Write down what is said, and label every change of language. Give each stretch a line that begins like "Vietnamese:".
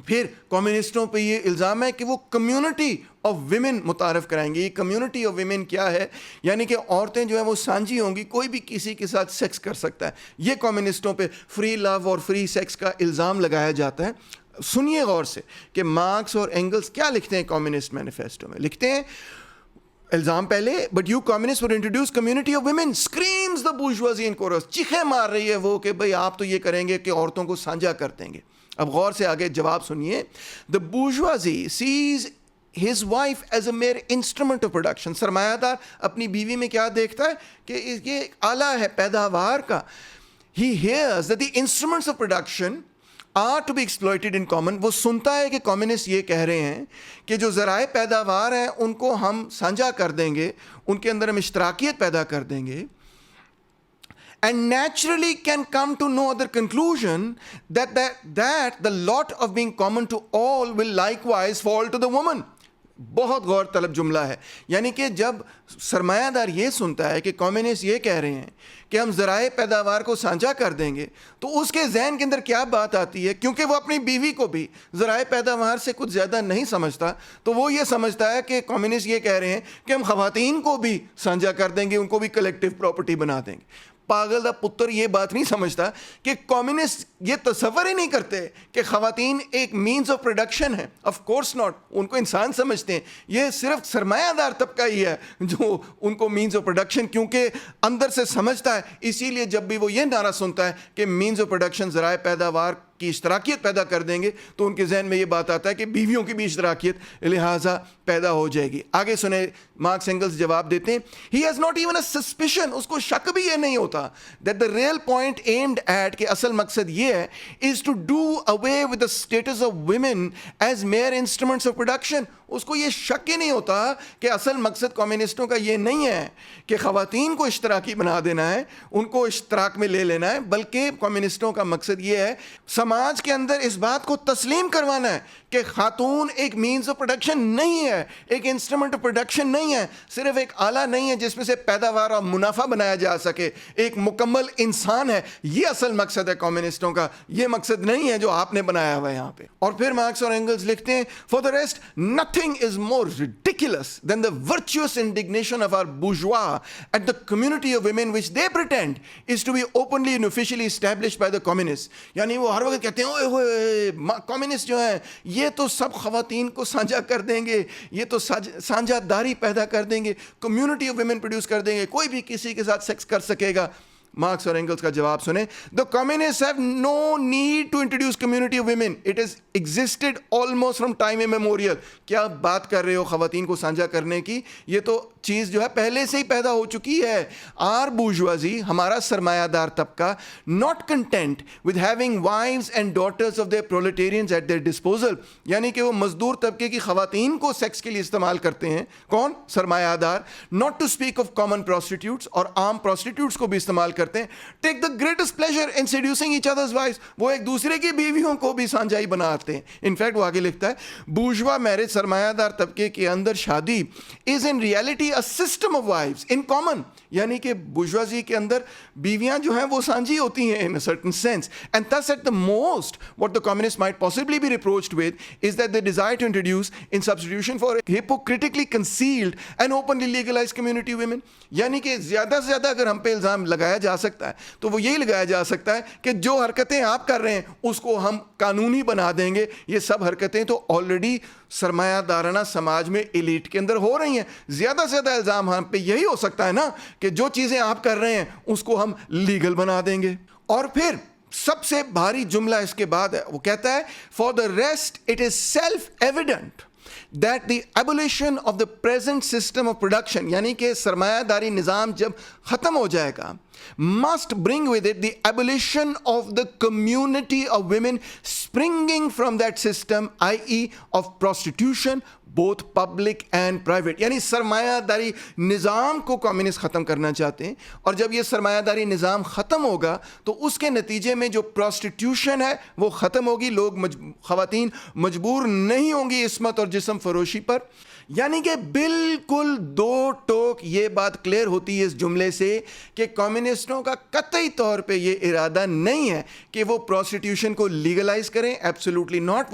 Urdu: پھر کمیونسٹوں پہ یہ الزام ہے کہ وہ کمیونٹی آف ویمن متعارف کرائیں گے. یہ کمیونٹی آف ویمن کیا ہے؟ یعنی کہ عورتیں جو ہیں وہ سانجھی ہوں گی, کوئی بھی کسی کے ساتھ سیکس کر سکتا ہے. یہ کمیونسٹوں پہ فری لو اور فری سیکس کا الزام لگایا جاتا ہے. سنیے غور سے کہ مارکس اور اینگلس کیا لکھتے ہیں کمیونسٹ مینیفیسٹو میں. لکھتے ہیں الزام پہلے,
English: But you communist would introduce community of women, screams the bourgeoisie in chorus.
Urdu: چیخیں مار رہی ہے وہ کہ بھئی آپ تو یہ کریں گے کہ عورتوں کو سانجھا کر دیں گے. اب غور سے آگے جواب سنیے.
English: The bourgeoisie sees his wife as a mere instrument of production.
Urdu: سرمایہ دار اپنی بیوی میں کیا دیکھتا ہے کہ یہ آلہ ہے پیداوار کا.
English: He hears that the instruments of production are to be exploited in common.
Urdu: وہ سنتا ہے کہ کمیونسٹ یہ کہہ رہے ہیں کہ جو ذرائع پیداوار ہیں ان کو ہم سانجھا کر دیں گے, ان کے اندر ہم اشتراکیت پیدا کر دیں گے.
English: And naturally can come to no other conclusion that the lot of being common to all will likewise fall to the woman.
Urdu: بہت غور طلب جملہ ہے. یعنی کہ جب سرمایہ دار یہ سنتا ہے کہ کمیونسٹ یہ کہہ رہے ہیں کہ ہم ذرائع پیداوار کو سانجھا کر دیں گے, تو اس کے ذہن کے اندر کیا بات آتی ہے, کیونکہ وہ اپنی بیوی کو بھی ذرائع پیداوار سے کچھ زیادہ نہیں سمجھتا, تو وہ یہ سمجھتا ہے کہ کمیونسٹ یہ کہہ رہے ہیں کہ ہم خواتین کو بھی سانجھا کر دیں گے, ان کو بھی کلیکٹیو پراپرٹی بنا دیں گے.
Punjabi: پاگل دا پتر
Urdu: یہ بات نہیں سمجھتا کہ کمیونسٹ یہ تصور ہی نہیں کرتے کہ خواتین ایک مینز آف پروڈکشن ہے.
English: of course not,
Urdu: ان کو انسان سمجھتے ہیں. یہ صرف سرمایہ دار طبقہ ہی ہے جو ان کو مینز آف پروڈکشن کیونکہ اندر سے سمجھتا ہے. اسی لیے جب بھی وہ یہ نعرہ سنتا ہے کہ مینز آف پروڈکشن ذرائع پیداوار کی اشتراکیت پیدا کر دیں گے, تو ان کے ذہن میں یہ بات آتا ہے کہ بیویوں کی بھی اشتراکیت لہٰذا پیدا ہو جائے گی. آگے سنیں مارکس اینگلس جواب دیتے ہیں.
English: He has not even a suspicion,
Urdu: اس کو شک بھی یہ نہیں ہوتا
English: that the real point aimed at,
Urdu: کہ اصل مقصد یہ ہے
English: is to do away with the status of women as mere instruments of production.
Urdu: اس کو یہ شک ہی نہیں ہوتا کہ اصل مقصد کمیونسٹوں کا یہ نہیں ہے کہ خواتین کو اشتراکی بنا دینا ہے, ان کو اشتراک میں لے لینا ہے, بلکہ کمیونسٹوں کا مقصد یہ ہے سماج کے اندر اس بات کو تسلیم کروانا ہے کہ خاتون ایک مینز آف پروڈکشن نہیں ہے, ایک انسٹرومنٹ آف پروڈکشن نہیں ہے, صرف ایک آلہ نہیں ہے جس میں سے پیداوار اور منافع بنایا جا سکے, ایک مکمل انسان ہے. یہ اصل مقصد ہے کمیونسٹوں کا, یہ مقصد نہیں ہے جو آپ نے بنایا ہوا ہے یہاں پہ. اور پھر مارکس اور اینگلز لکھتے ہیں,
English: For the rest nothing is more ridiculous than the virtuous indignation of our bourgeois at the community of women which they pretend is to be openly and officially established by the communists.
Urdu: یعنی وہ ہر وقت کہتے ہیں اوئے ہوئے communist جو ہیں یہ تو سب خواتین کو سانجھا کر دیں گے, یہ تو سانجھا داری پیدا کر دیں گے, کمیونٹی آف ویمن پروڈیوس کر دیں گے, کوئی بھی کسی کے ساتھ سیکس کر سکے گا. مارکس اور اینگلز کا جواب سنیں,
English: the communists have no need to introduce community of women. It has existed almost from time immemorial.
Urdu: کیا بات کر رہے ہو خواتین کو سانجھا کرنے کی, یہ تو چیز جو ہے پہلے سے ہی پیدا ہو چکی ہے.
English: Our bourgeoisie,
Urdu: ہمارا سرمایہ دار طبقہ,
English: not content with having wives and daughters of their proletarians at their disposal,
Urdu: یعنی کہ وہ مزدور طبقے کی خواتین کو سیکس کے لیے استعمال کرتے ہیں. کون؟ سرمایہ دار.
English: Not to speak of common prostitutes,
Urdu: اور عام prostitutes کو بھی استعمال کرتے ہیں.
English: Take the greatest pleasure in seducing each other's wives.
Urdu: وہ ایک دوسرے کی بیویوں کو بھی سانجائی بناتے ہیں. انفیکٹ وہ آگے لکھتا ہے,
English: bourgeois marriage,
Urdu: سرمایہ دار طبقے کے اندر شادی
English: is in reality a system of wives in common.
Urdu: یعنی کہ bourgeoisie کے اندر بیویاں جو ہیں وہ سانجھی ہوتی ہیں
English: in a certain sense. And thus at the most what the communists might possibly be reproached with is that they desire to introduce in substitution for hypocritically concealed and openly legalized community women.
Urdu: یعنی کہ زیادہ سے زیادہ اگر ہم پہ الزام لگایا جا سکتا ہے تو وہ یہی لگایا جا سکتا ہے کہ جو حرکتیں آپ کر رہے ہیں اس کو ہم قانونی بنا دیں گے. یہ سب حرکتیں تو آلریڈی سرمایہ دارانہ سماج میں ایلیٹ کے اندر ہو رہی ہیں. زیادہ سے زیادہ الزام ہم پہ یہی ہو سکتا ہے نا کہ جو چیزیں آپ کر رہے ہیں اس کو ہم لیگل بنا دیں گے. اور پھر سب سے بھاری جملہ اس کے بعد ہے, وہ کہتا ہے,
English: for the rest it is self evident that the abolition of the present system of production,
Urdu: یعنی کہ سرمایہ داری نظام جب ختم ہو جائے گا,
English: must bring with it the abolition of the community of women springing from that system, i.e. of prostitution, both public and private.
Urdu: یعنی سرمایہ داری نظام کو کمیونسٹ ختم کرنا چاہتے ہیں, اور جب یہ سرمایہ داری نظام ختم ہوگا تو اس کے نتیجے میں جو پروسٹیٹیوشن ہے وہ ختم ہوگی, لوگ خواتین مجبور نہیں ہوں گی عصمت اور جسم فروشی پر. یعنی کہ بالکل دو ٹوک یہ بات کلیئر ہوتی ہے اس جملے سے کہ کمیونسٹوں کا قطعی طور پہ یہ ارادہ نہیں ہے کہ وہ پروسٹیٹیوشن کو لیگلائز کریں.
English: Absolutely not.